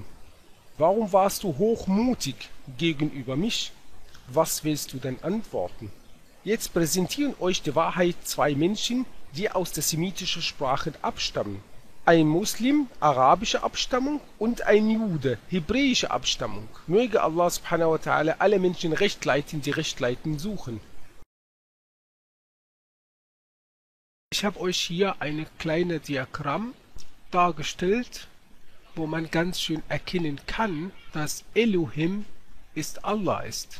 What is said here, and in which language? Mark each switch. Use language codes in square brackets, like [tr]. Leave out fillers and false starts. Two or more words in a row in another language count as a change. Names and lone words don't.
[de] Warum warst du hochmutig gegenüber mich? Was willst du denn antworten? Jetzt präsentieren euch die Wahrheit zwei Menschen, die aus der semitischen Sprache abstammen. Ein Muslim arabischer Abstammung und ein Jude hebräischer Abstammung. Möge [ar] الله سبحانه وتعالى [de] alle Menschen recht leiten, die recht leiten suchen. Ich habe euch hier ein kleines Diagramm dargestellt, wo man ganz schön erkennen kann, dass Elohim ist Allah ist.